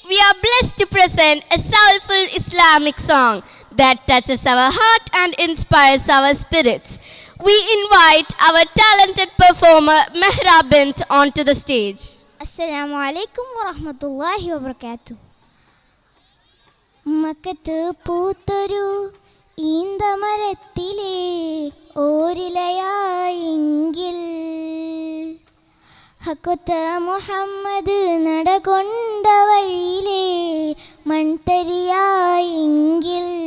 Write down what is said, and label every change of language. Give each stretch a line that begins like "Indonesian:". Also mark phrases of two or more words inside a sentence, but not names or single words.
English: are blessed to present a soulful Islamic song that touches our heart and inspires our spirits. We invite our talented performer Mehra Bint onto the stage.
Arabic: السلام عليكم ورحمة الله وبركاته.
Malayalam: മക്കത്ത് പൂത്തൊരു ഈന്തമരത്തിലെ ഓരിലയായെങ്കിൽ ഹക്കൊത്ത മുഹമ്മദ് നടകൊണ്ട വഴിയിലെ മൺതരിയായെങ്കിൽ